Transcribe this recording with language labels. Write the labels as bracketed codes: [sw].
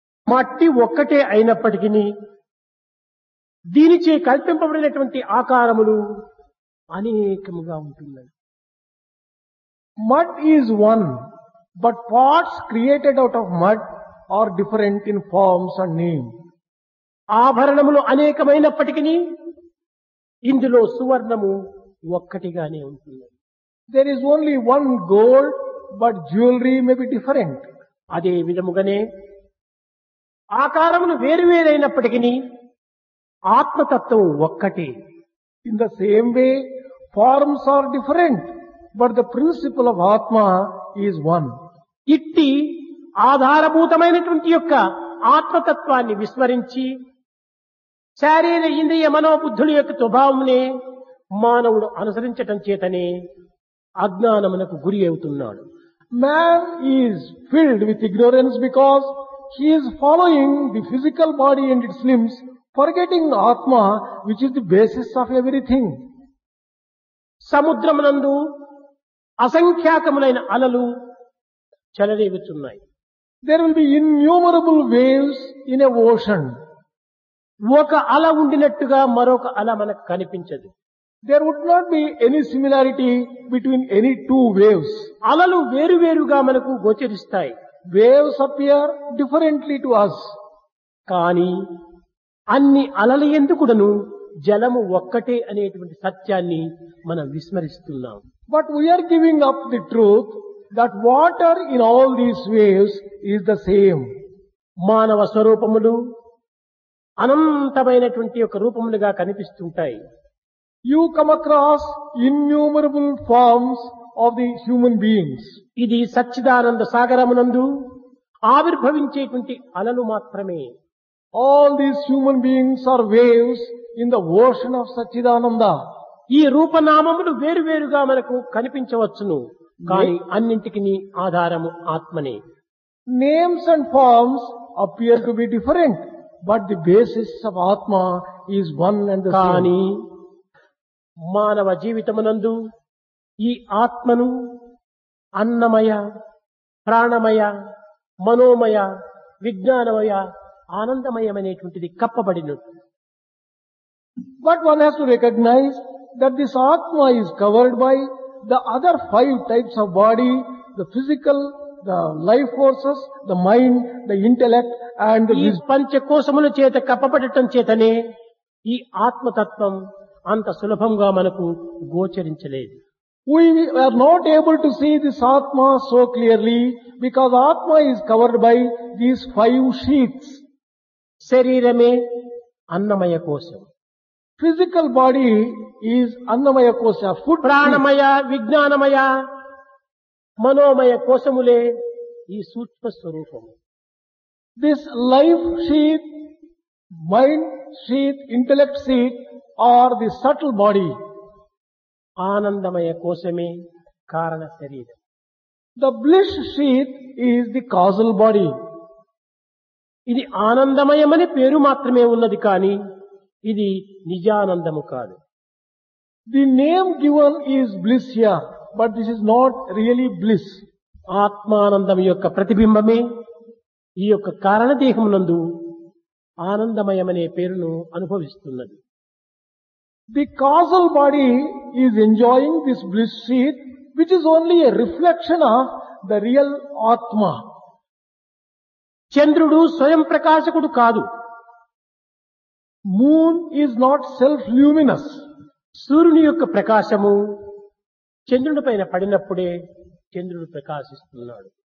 [te] మట్టి ఒక్కటే అయినప్పటికీ దీనిచే కల్పింపబడినటువంటి ఆకారములు అనేకముగా ఉంటున్నాయి. [en] Mud is one, but parts created out of mud are different in forms and name. [te] ఆభరణములు అనేకమైనప్పటికీ ఇందులో సువర్ణము ఒక్కటిగానే ఉంటుంది. [en] There is only one gold, but jewelry may be different. [te] అదే విధముగానే ఆకారములు వేరువేరైనప్పటికీ ఆత్మతత్వం ఒక్కటే. [en] In the same way, forms are different, but the principle of Atma is one. [te] ఇట్టి ఆధారభూతమైనటువంటి యొక్క ఆత్మతత్వాన్ని విస్మరించి శారీర ఇంద్రియ మనోబుద్ధుల యొక్క స్వభావమునే మానవుడు అనుసరించటం చేతనే అజ్ఞానమునకు గురి అవుతున్నాడు. [en] Man is filled with ignorance because he is following the physical body and its limbs, forgetting Atma, which is the basis of everything. [te] సముద్రమునందు అసంఖ్యాకములైన అలలు చెలరేగుచున్నాయి. [en] There will be innumerable waves in a ocean. [te] ఒక అల ఉండినట్టుగా మరొక అల మనకు కనిపించదు. [en] There would not be any similarity between any two waves. [te] అలలు వేరువేరుగా మనకు గోచరిస్తాయి. [en] Waves appear differently to us. [te] కానీ అన్ని అలల ఎందుకుడను జలము ఒక్కటే అనేటువంటి సత్యాన్ని మనం విస్మరిస్తున్నాం. [en] But we are giving up the truth that water in all these waves is the same. [te] మానవ స్వరూపములు అనంతమైనటువంటి ఒక రూపములుగా కనిపిస్తుంటాయి. [en] You come across innumerable forms of the human beings. [te] ఇది సచ్చిదానంద సాగరమునందు ఆవిర్భవించేటువంటి అలలు మాత్రమే. [en] All these human beings are waves in the ocean of Satchidananda. [te] ఈ రూపనామములు వేరువేరుగా మనకు కనిపించవచ్చును, కానీ అన్నింటికి ఆధారము ఆత్మనే. [en] Names and forms appear to be different, but the basis of Atma is one and the [te] కానీ [en] same. [te] మానవ జీవితమునందు ఈ ఆత్మను అన్నమయ, ప్రాణమయ, మనోమయ, విజ్ఞానమయ, ఆనందమయమైనటువంటిది కప్పబడినట్టు. [en] But one has to recognize that this Atma is covered by the other 5 types of body, the physical, the life forces, the mind, the intellect and the [te] ఈ [en] wisdom. [te] పంచకోశముల చేత కప్పబడటం చేతనే ఈ ఆత్మతత్వం అంత సులభంగా మనకు గోచరించలేదు. [en] We are not able to see this Atma so clearly because Atma is covered by these 5 sheaths. [te] శరీరమే అన్నమయ కోశం, [en] Physical body is Annamaya Kosha, food. [te] ప్రాణమయ, విజ్ఞానమయ, మనోమయ కోశములే ఈ సూక్ష్మ స్వరూపము. [en] This life sheath, mind sheath, intellect sheath are the subtle body. [te] ఆనందమయ కోశమే కారణ శరీరం. [en] The bliss sheath is the causal body. [te] ఇది ఆనందమయమని పేరు మాత్రమే ఉన్నది, కానీ ఇది నిజానందము కాదు. [en] The name given is bliss here, but this is not really bliss. [te] ఆత్మానందం యొక్క ప్రతిబింబమే ఈ యొక్క కారణదేహమునందు ఆనందమయమనే పేరును అనుభవిస్తున్నది. [en] The causal body is enjoying this bliss sheath, which is only a reflection of the real Atma. [te] చంద్రుడు స్వయం ప్రకాశకుడు కాదు. [en] Moon is not self-luminous. [te] సూర్యుని యొక్క ప్రకాశము చంద్రుని పైన పడినప్పుడే చంద్రుడు ప్రకాశిస్తున్నాడు.